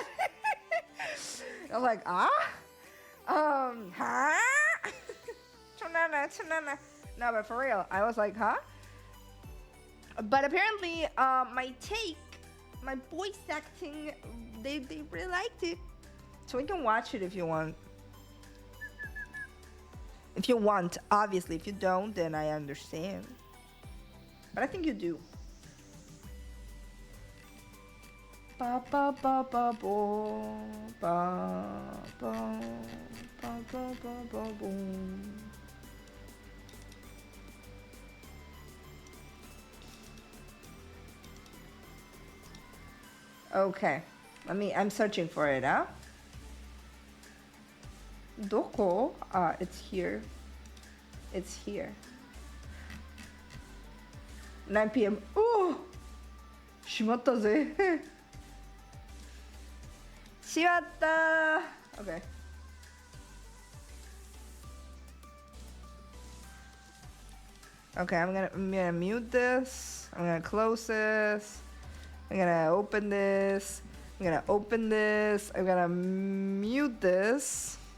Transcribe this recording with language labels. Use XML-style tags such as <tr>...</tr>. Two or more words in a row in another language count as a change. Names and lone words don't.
<en>I was like, No, but for real, I was like, But apparently, my voice acting, they really liked it. So we can watch it if you want. If you want, obviously. If you don't, then I understand. But I think you do. Ba ba ba ba bo ba ba ba ba ba ba boom. Okay. I'm searching for it, huh? Doko? It's here. It's here. 9 p.m. Oh!</en> <ja>しまったぜ。しまった。Okay.</ja> <en>Okay, I'm gonna mute this. I'm gonna close this. I'm gonna open this. I'm gonna open this. I'm gonna mute this.</en>